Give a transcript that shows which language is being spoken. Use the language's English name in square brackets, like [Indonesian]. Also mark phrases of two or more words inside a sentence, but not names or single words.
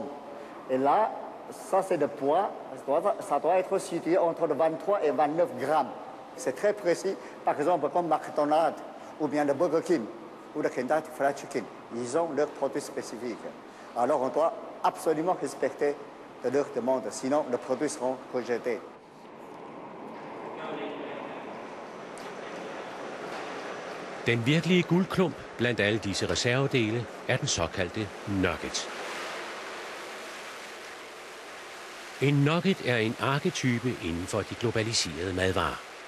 [French] Et là, ça c'est le poids, ça doit être situé entre 23 et 29 grammes. C'est très précis. Par exemple, comme McDonald's ou bien le Burger King ou le Kentucky Fried Chicken, ils ont leurs produits spécifiques. Alors on doit absolument respecter de leur demande, sinon les produits seront rejetés. [Danish] Den virkelige guldklump blandt alle disse reservedele er den såkaldte nugget. En nugget er en arketype inden for de globaliserede madvarer.